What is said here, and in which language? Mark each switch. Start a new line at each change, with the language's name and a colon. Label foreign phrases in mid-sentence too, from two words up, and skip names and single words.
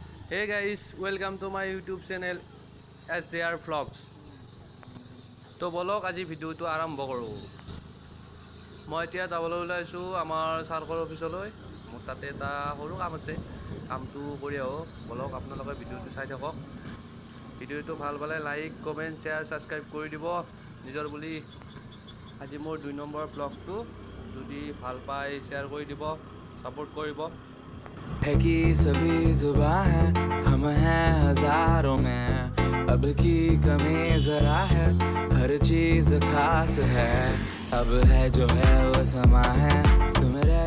English: Hey guys, welcome to my YouTube channel SJR Vlogs.
Assamese: তো বলক আজি ভিডিওটো আৰম্ভ কৰোঁ। মই এতিয়া যাবলৈ ওলাইছোঁ আমাৰ চাৰ্কল অফিচলৈ। মোৰ তাতে এটা সৰু কাম আছে। কামটো কৰি আহোঁ। বলক আপোনালোকে ভিডিওটো চাই থাকক। ভিডিওটো ভাল পালে
English: like, comment, share, subscribe
Assamese: কৰি দিব নিজৰ বুলি। আজি মোৰ 2 নম্বৰ ব্লগটো যদি ভাল পায় শ্বেয়াৰ কৰি দিব, ছাপোৰ্ট কৰিব।
Hindi: है कि सभी जुबां हैं, हम हैं हजारों में, अब की कमी जरा है, हर चीज खास है, अब है जो है वो समा है, तुम रह